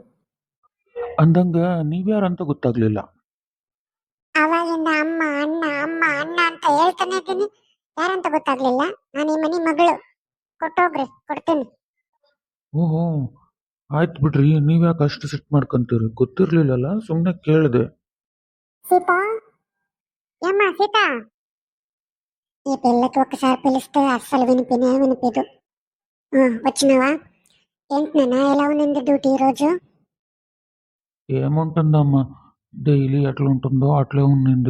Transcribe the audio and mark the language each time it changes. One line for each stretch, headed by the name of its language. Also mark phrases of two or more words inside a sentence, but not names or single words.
Kannada: ಅಂದಂಗ ನೀವ್ಯಾರಂತ ಗೊತ್ತಾಗ್ಲಿಲ್ಲ. ಅವಾಗಿಂದ ಅಮ್ಮ ಅಣ್ಣ ಅಮ್ಮ ಅಣ್ಣ ಅಂತ ಹೇಳ್ತಾನೆ ಇದ್ದೀನಿ. ಯಾರಂತ ಗೊತ್ತಾಗ್ಲಿಲ್ಲ? ನಾನು ಈ ಮನೆ ಮಗಳು. ಕೊಟ್ಟೋಗ್ರಿ, ಕೊಡ್ತೀನಿ. ಓಹೋ, ಆಯ್ತು ಬಿಡ್ರಿ. ನೀವ್ಯಾಕೆ ಅಷ್ಟು ಸಿಟ್ ಮಾಡ್ಕೊಂತೀರಿ? ಗೊತ್ತಿರ್ಲಿಲ್ಲಲ್ಲ, ಸುಮ್ಮನೆ ಕೇಳಿದೆ.
Telugu: సీత ఏమ్మా సీత, ఈ పిల్లకి ఒకసారి పిలిస్తే అస్సలు వినిపిదు. వచ్చినావా? ఏంటి నాన్న, ఎలా ఉంది డ్యూటీ ఈరోజు? ఏముంటుందమ్మా, డైలీ ఎట్లా ఉంటుందో అట్లే ఉండింది.